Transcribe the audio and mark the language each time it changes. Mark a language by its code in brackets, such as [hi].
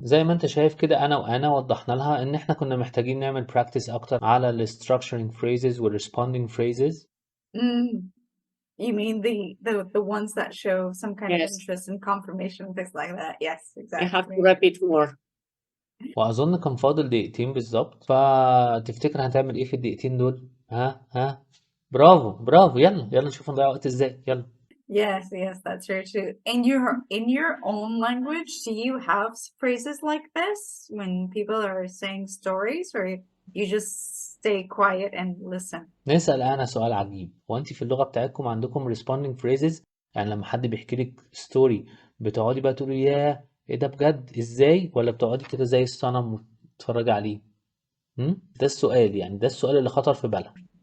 [ar] زي ما انت شايف كده أنا وأنا وضحنا لها إن احنا كنا محتاجين نعمل practice أكتر على ال [en] structuring phrases [ar] وال [en] responding phrases. Mm. You mean the ones that show some kind of Yes. interest and confirmation, things like that. Yes, I have to exactly. repeat more. [ar] وأظن كان فاضل دقيقتين بالظبط، فتفتكر هتعمل إيه في الدقيقتين دول؟ ها برافو برافو، يلا نشوف نضيع وقت إزاي، يلا. [en] Yes, that's very true. In your own language, do you have phrases like this when people are saying stories, or you just stay quiet and listen? [ar] نسأل أنا سؤال عجيب، هو أنت في اللغة بتاعتكم عندكم [en] responding phrases؟ [ar] يعني لما حد بيحكي لك ستوري بتقعدي بقى تقولي ياه إيه ده بجد إزاي، ولا بتقعدي كده زي الصنم وتتفرجي عليه؟ ده السؤال، يعني ده السؤال اللي خطر في بالها.